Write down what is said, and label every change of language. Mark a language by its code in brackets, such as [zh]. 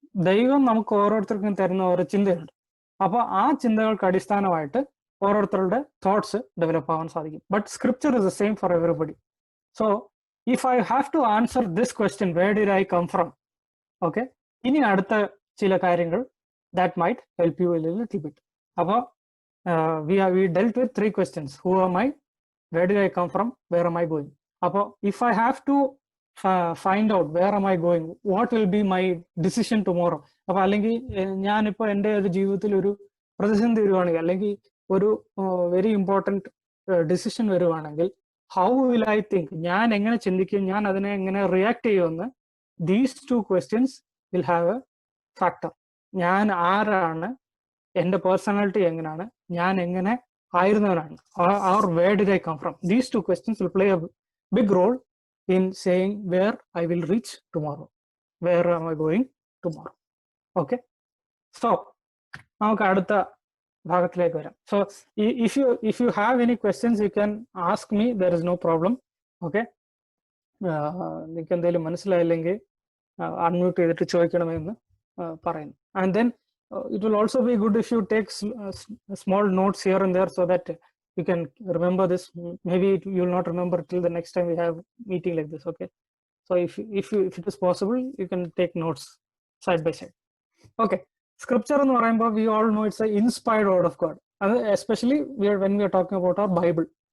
[ml] ദൈവം നമുക്ക് ഓരോരുത്തർക്കും തരുന്ന ഓരോ ചിന്തയുണ്ട്. അപ്പൊ ആ ചിന്തകൾക്ക് അടിസ്ഥാനമായിട്ട് ഓരോരുത്തരുടെ തോട്ട്സ് ഡെവലപ്പ് ആവാൻ സാധിക്കും. [en] But scripture is the same for everybody. So if I have to answer this question, where did I come from, okay, [ml] ഇനി അടുത്ത ചില കാര്യങ്ങൾ [en] that might help you a little bit. Appo we dealt with 3 questions: who am I, where did I come from, where am I going? Appo if I have to find out where am I going, what will be my decision tomorrow? [ml] Appo allengi njan ipo ende oru jeevithathil oru പ്രതിസന്ധി വരുവാണെങ്കിൽ, അല്ലെങ്കിൽ ഒരു very important decision വരുവാണെങ്കിൽ, [en] how will I think, [ml] ഞാൻ എങ്ങനെ ചിന്തിക്കും, ഞാൻ അതിനെ എങ്ങനെ റിയാക്ട് ചെയ്യുമെന്ന്, [en] These 2 questions will have a factor. [ml] ഞാൻ ആരാണ്, എൻ്റെ പേഴ്സണാലിറ്റി എങ്ങനെയാണ്, ഞാൻ എങ്ങനെ ആയിരുന്നവനാണ്, [en] or where did I come from? These 2 questions will play a big role in saying where I will reach tomorrow, where am I going tomorrow. Okay, so [ml] നമുക്ക് അടുത്ത ഭാഗത്തിലേക്ക് വരാം. [en] So if you have any questions you can ask me, there is no problem. [ml] Okay, നിങ്ങൾക്ക് എന്തെങ്കിലും മനസ്സിലായില്ലെങ്കിൽ unmute ചെയ്തിട്ട് ചോദിക്കണമെന്ന് പറയുന്നു. [en] And then it will also be good if you take small notes here and there so that you can remember this. Maybe you will not remember till the next time we have meeting like this. Okay, so if it is possible, you can take notes side by side. Okay, scripture [ml] എന്ന് പറയുമ്പോൾ [en] we all know it's an inspired word of God, especially when we are talking about our Bible.